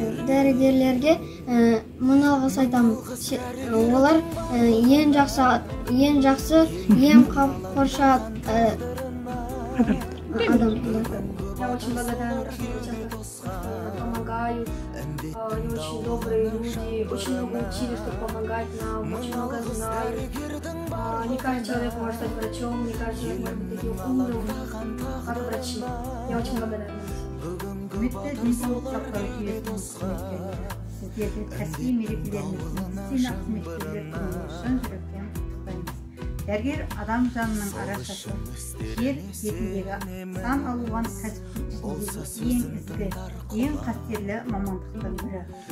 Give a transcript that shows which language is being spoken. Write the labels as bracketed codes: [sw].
[kk] Дәрігерлерге мұны алғыс айтамын. Олар ең жақсы ем қоршап адам. [ru] Я очень благодарна, что мне часто помогают, они очень добрые люди, очень много учили, чтобы помогать нам, очень много знают. Не каждый человек может стать врачом, не каждый человек может быть таким умным, как врачи. Я очень благодарна. [kk] Құрметті денсаулық сақтау жүйесінің қызметкерлері, сіздерді кәсіби мерекелеріңіз медицина қызметкерлері шын жүректен құттықтаймыз. Дәрігер адам жанының арашасы, жер бетіндегі сан алуан кәсіптің ішіндегі ең ізгі, ең қастерлі мамандықтың бірі.